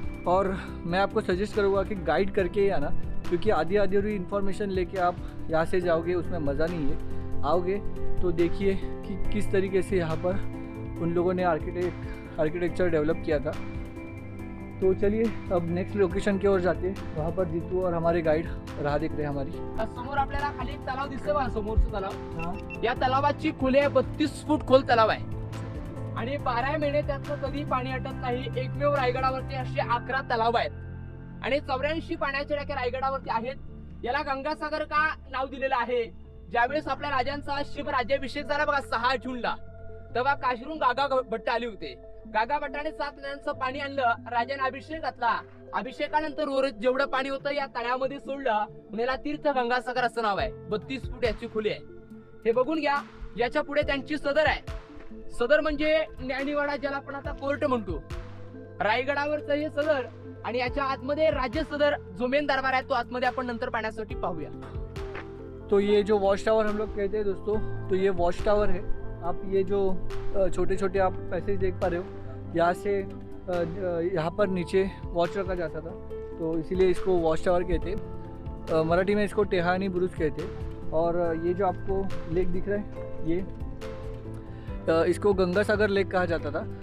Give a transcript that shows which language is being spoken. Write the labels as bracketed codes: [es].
[hi] और मैं आपको सजेस्ट करूँगा कि गाइड करके ही आना, क्योंकि आधी अधूरी इन्फॉर्मेशन लेके आप यहाँ से जाओगे उसमें मज़ा नहीं है। आओगे तो देखिए कि किस तरीके से यहाँ पर उन लोगों ने आर्किटेक्चर डेवलप किया था। तो चलिए अब नेक्स्ट लोकेशन की ओर जाते हैं। वहाँ पर जीतू और हमारे गाइड राह देख रहे हैं हमारी। [mr] समोर आपल्याला खाली एक तलाव दिसतोय बघा, समोरचा तलाव. हाँ, या तलावाची खोली आहे 32 फूट खोल तलाव आहे आणि 12 महिने त्याचं कधी पाणी आटत नाही. एकमेव रायगडावरती असे 11 तलाव आहेत आणि 84 पाण्याच्या टाक्या रायगडावरती आहेत. याला गंगासागर का नाव दिलेलं आहे? ज्यावेळेस आपल्या राजांचा शिवराज्याभिषेक झाला बघा 6 जूनला, तेव्हा काशीरून गागा भट्ट आले होते. गागा भट्टाने 7 नद्यांचं पाणी आणलं, राजाने अभिषेक घातला. अभिषेकानंतर उर्वरित जेवढं पाणी होतं या तळ्यामध्ये सोडलं. याला तीर्थ गंगासागर असं नाव आहे. 32 फूट याची खोली आहे. हे बघून घ्या. याच्या पुढे त्यांची सदर आहे. सदर म्हणजे न्यायनिवाडा, ज्याला आपण आता कोर्ट म्हणतो. रायगडावरचं हे सदर आणि याच्या आतमध्ये राज्य सदर जो मेन दरबार आहे तो आतमध्ये आपण नंतर पाहण्यासाठी पाहूया. [hi] तो ये जो वॉच टावर हम लोग कहते हैं दोस्तों, तो ये वॉच टावर है। आप ये जो छोटे छोटे आप पैसेज देख पा रहे हो, यहाँ से यहाँ पर नीचे वॉच रखा जाता था, तो इसीलिए इसको वॉच टावर कहते हैं। मराठी में इसको टेहानी बुरुज कहते हैं। और ये जो आपको लेक दिख रहा है, ये इसको गंगासागर लेक कहा जाता था।